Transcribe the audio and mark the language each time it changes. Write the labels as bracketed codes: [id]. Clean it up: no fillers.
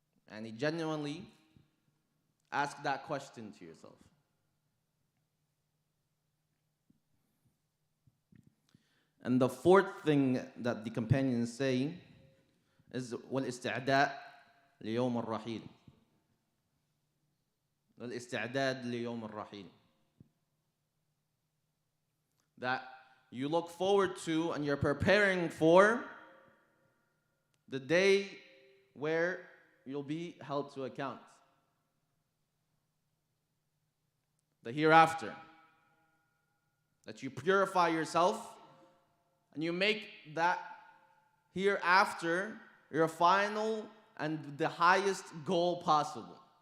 [en] And you genuinely ask that question to yourself. And the fourth thing that the companions say is [ar] والاستعداء ليوم الرحيل. والاستعداد ليوم الرحيل. [en] That you look forward to and you're preparing for the day where you'll be held to account. The hereafter. That you purify yourself and you make that hereafter your final and the highest goal possible.